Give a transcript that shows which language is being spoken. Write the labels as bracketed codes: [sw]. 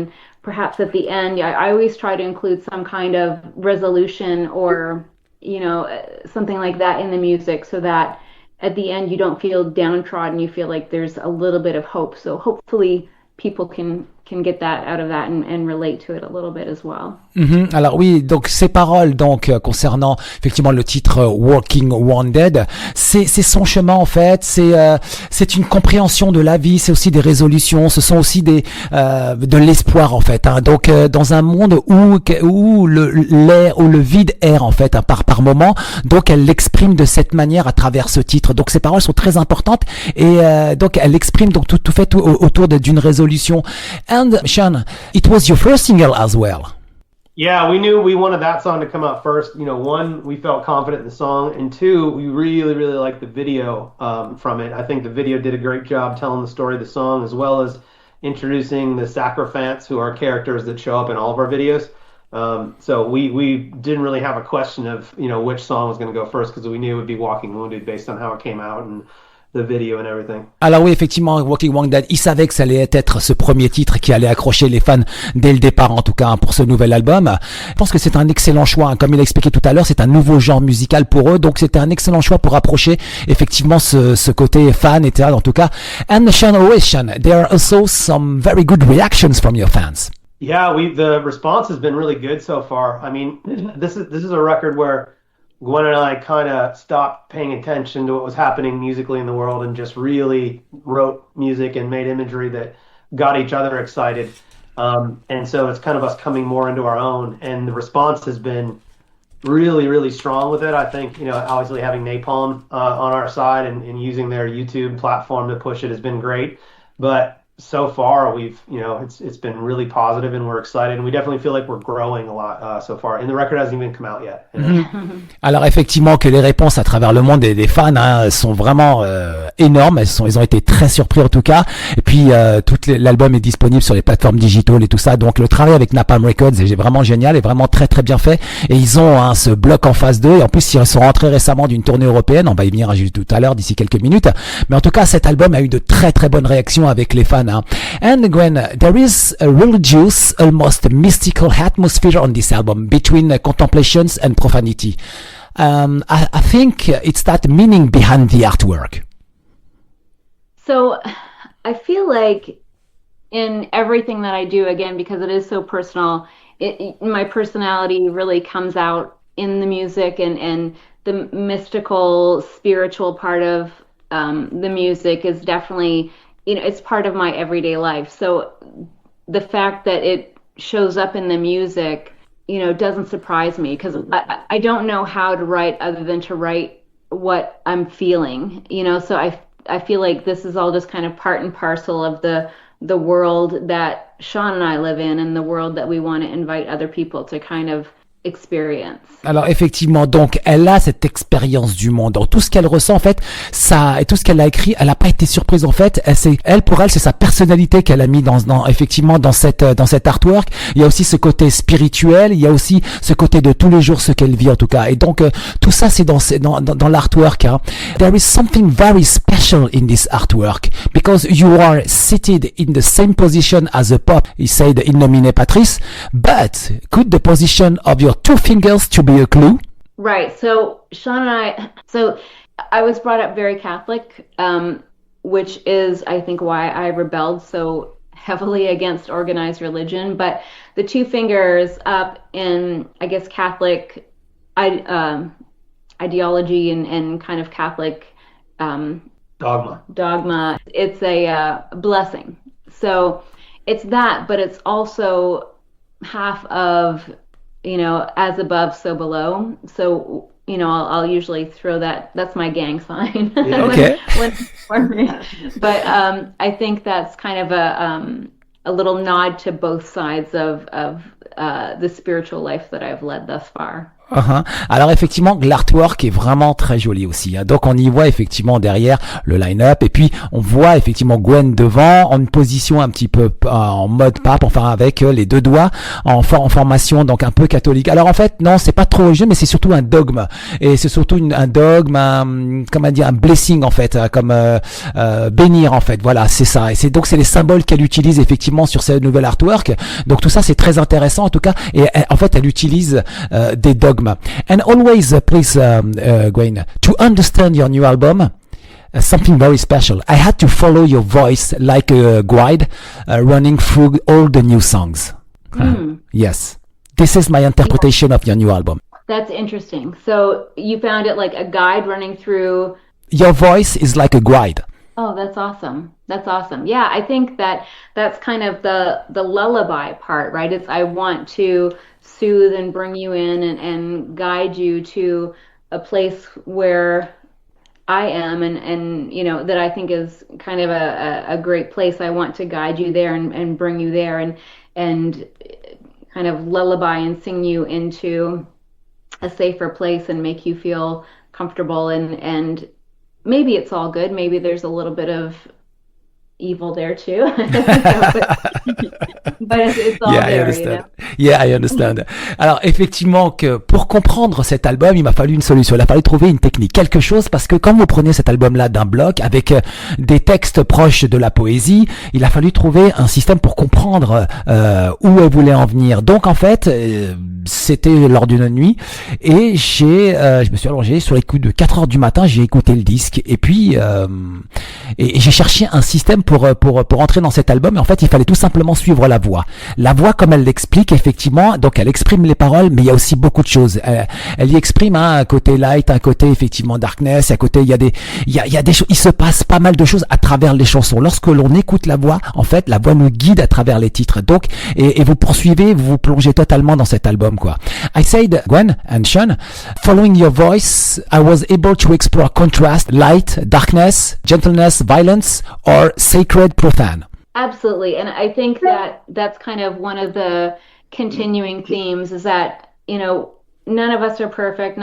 [en] And perhaps at the end, I always try to include some kind of resolution or, something like that in the music, so that at the end you don't feel downtrodden, you feel like there's a little bit of hope. So hopefully people can get that out of that and relate to it a little bit as well. [fr] Alors oui, donc ces paroles donc concernant effectivement le titre Walking Wounded, c'est son chemin en fait, c'est une compréhension de la vie, c'est aussi des résolutions, ce sont aussi de l'espoir en fait, hein. Donc dans un monde où le vide erre en fait, hein, par moment, donc elle l'exprime de cette manière à travers ce titre. Donc ces paroles sont très importantes, et donc elle exprime donc tout fait autour d'une résolution. [en] And Sean, it was your first single as well. Yeah, we knew we wanted that song to come out first. One, we felt confident in the song, and two, we really, really liked the video from it. I think the video did a great job telling the story of the song, as well as introducing the Sacrifants, who are characters that show up in all of our videos. So we didn't really have a question of which song was going to go first, because we knew it would be Walking Wounded based on how it came out and the video and everything. [fr] Alors oui, effectivement, Walking Wounded, il savait que ça allait être ce premier titre qui allait accrocher les fans dès le départ, en tout cas, hein, pour ce nouvel album. Je pense que c'est un excellent choix, hein. Comme il a expliqué tout à l'heure, c'est un nouveau genre musical pour eux, donc c'était un excellent choix pour approcher effectivement ce côté fan, etc. En tout cas, [en] and Sean, there are also some very good reactions from your fans. Yeah, the response has been really good so far. I mean, this is a record where Gwyn and I kind of stopped paying attention to what was happening musically in the world and just really wrote music and made imagery that got each other excited. And so it's kind of us coming more into our own. And the response has been really, really strong with it. I think, obviously having Napalm on our side and using their YouTube platform to push it has been great. But so far, it's been really positive, and we're excited, and we definitely feel like we're growing a lot so far. And the record hasn't even come out yet. [fr] Alors effectivement, que les réponses à travers le monde des fans, hein, sont vraiment énormes. Ils ont été très surpris en tout cas. Et puis l'album est disponible sur les plateformes digitales et tout ça. Donc le travail avec Napalm Records est vraiment génial et vraiment très très bien fait. Et ils ont ce bloc en phase 2. Et en plus, ils sont rentrés récemment d'une tournée européenne. On va y venir juste tout à l'heure, d'ici quelques minutes. Mais en tout cas, cet album a eu de très très bonnes réactions avec les fans. [en] And Gwyn, there is a religious, almost mystical atmosphere on this album between contemplations and profanity. I think it's that meaning behind the artwork. So I feel like in everything that I do, again, because it is so personal, my personality really comes out in the music, and the mystical, spiritual part of the music is definitely, it's part of my everyday life. So the fact that it shows up in the music, doesn't surprise me, because I don't know how to write other than to write what I'm feeling, so I feel like this is all just kind of part and parcel of the world that Sean and I live in, and the world that we want to invite other people to kind of experience. [fr] Alors effectivement, donc elle a cette expérience du monde. Donc tout ce qu'elle ressent en fait, ça et tout ce qu'elle a écrit, elle n'a pas été surprise en fait. Pour elle, c'est sa personnalité qu'elle a mis effectivement dans cet artwork. Il y a aussi ce côté spirituel, il y a aussi ce côté de tous les jours, ce qu'elle vit en tout cas. Et donc tout ça c'est dans l'artwork. Hein. [en] There is something very special in this artwork because you are seated in the same position as a Pope. He said [la] in nomine Patris, [en] but could the position of your two fingers to be a clue? Right. So Sean and I was brought up very Catholic, which is, I think, why I rebelled so heavily against organized religion. But the two fingers up in, I guess, Catholic ideology and kind of Catholic dogma. It's a blessing. So it's that, but it's also half of, as above, so below. So, I'll usually throw that. That's my gang sign. Okay. But I think that's kind of a little nod to both sides of the spiritual life that I've led thus far. Uh-huh. [fr] Alors effectivement, l'artwork est vraiment très joli aussi. Hein. Donc on y voit effectivement derrière le line-up et puis on voit effectivement Gwen devant en une position un petit peu en mode pape, enfin avec les deux doigts en formation donc un peu catholique. Alors en fait non, c'est pas trop religieux, mais c'est surtout un dogme et c'est surtout un dogme, un blessing en fait, comme bénir en fait. Voilà, c'est ça. Et c'est les symboles qu'elle utilise effectivement sur ce nouvel artwork. Donc tout ça c'est très intéressant en tout cas. Et en fait elle utilise des dogmes. [en] And always, please, Gwyn, to understand your new album, something very special. I had to follow your voice like a guide, running through all the new songs. Yes, this is my interpretation of your new album. That's interesting. So you found it like a guide running through. Your voice is like a guide. Oh, that's awesome. That's awesome. Yeah, I think that's kind of the lullaby part, right? It's I want to soothe and bring you in and guide you to a place where I am and that I think is kind of a great place. I want to guide you there and bring you there and kind of lullaby and sing you into a safer place and make you feel comfortable and maybe it's all good. Maybe there's a little bit of evil there too. But it's all there, I understand. Yeah, I understand. [fr] Alors effectivement que pour comprendre cet album, il m'a fallu une solution. Il a fallu trouver une technique, quelque chose, parce que quand vous prenez cet album-là d'un bloc avec des textes proches de la poésie, il a fallu trouver un système pour comprendre où elle voulait en venir. Donc en fait, c'était lors d'une nuit et je me suis allongé sur les coups de 4 heures du matin, j'ai écouté le disque et puis et j'ai cherché un système pour entrer dans cet album. Et en fait, il fallait tout simplement suivre la voix. La voix, comme elle l'explique, effectivement, donc elle exprime les paroles, mais il y a aussi beaucoup de choses. Elle y exprime un côté light, un côté effectivement darkness, à côté il y a des choses, il se passe pas mal de choses à travers les chansons. Lorsque l'on écoute la voix, en fait, la voix nous guide à travers les titres. Donc, et vous poursuivez, vous vous plongez totalement dans cet album, quoi. [en] I said, Gwen and Sean, following your voice, I was able to explore contrast, light, darkness, gentleness, violence, or sacred, profane. Absolutely. And I think that's kind of one of the continuing themes is that, none of us are perfect.